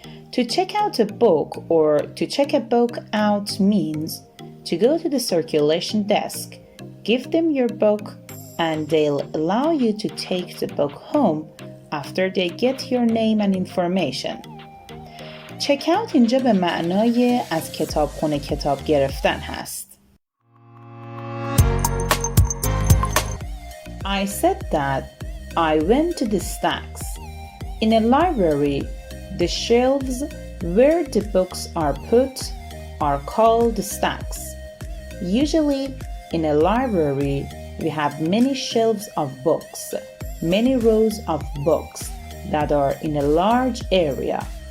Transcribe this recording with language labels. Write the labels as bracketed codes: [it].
[en] To check out a book or to check a book out means to go to the circulation desk, give them your book, and they'll allow you to take the book home after they get your name and information. [fa] check out اینجا به معنای از کتابخانه کتاب گرفتن هست. [en] I said that I went to the stacks. In a library, the shelves where the books are put are called stacks. Usually, in a library, we have many shelves of books, many rows of books that are in a large area.